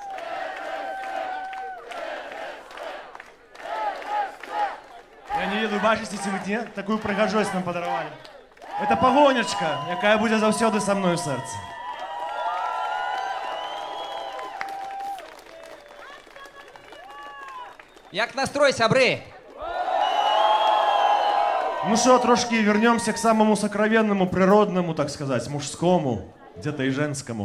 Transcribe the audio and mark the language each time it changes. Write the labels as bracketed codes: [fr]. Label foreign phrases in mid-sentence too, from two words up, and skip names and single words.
[be] Я не ведаю, бачыце ці вы не, такую прыгажосць нам падаравалі. Это пагонячка, якая будзе заўсёды са мной у сэрцы. Як настрой, сябры? [ru] Ну что, трошки вернемся к самому сокровенному, природному, так сказать, мужскому, где-то и женскому.